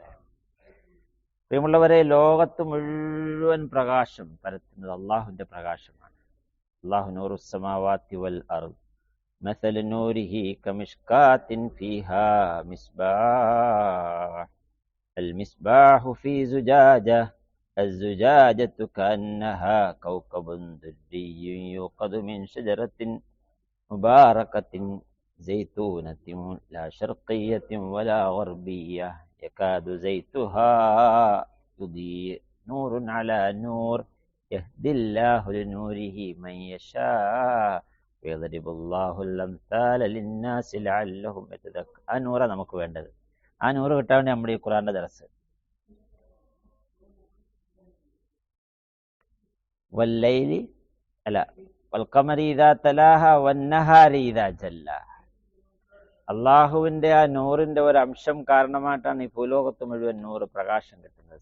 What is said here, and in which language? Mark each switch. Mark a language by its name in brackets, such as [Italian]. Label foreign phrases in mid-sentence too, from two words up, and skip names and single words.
[Malayalam] പ്രിയമുള്ളവരെ, ലോകത്ത് മുഴുവൻ പ്രകാശം പരത്തുന്നത് അള്ളാഹുവിന്റെ പ്രകാശമാണ്. [Arabic] الله نور السماوات والأرض مثل نوره كمشكاة فيها مصباح ال مصباح في زجاج الزجاجة كأنها كوكب دري يوقد من شجرة مباركة زيتونة لا شرقية ولا غربية يكاد زيتها يضيء نور على نور يهدي الله لنوره من يشاء ويضرب الله الأمثال للناس لعلهم يتذكرون. [Malayalam] ആ നൂറാ നമുക്ക് വേണ്ടത്. ആ നൂറ് കിട്ടാൻ വേണ്ടി നമ്മുടെ ഈ ഖുർആന്റെ ദർസ്. [Arabic] والليل ألا والقمر إذا تلاها والنهار إذا جلاها. [Malayalam] അള്ളാഹുവിന്റെ ആ നൂറിന്റെ ഒരു അംശം കാരണമായിട്ടാണ് ഈ ഭൂലോകത്ത് മുഴുവൻ നൂറ് പ്രകാശം കിട്ടുന്നത്.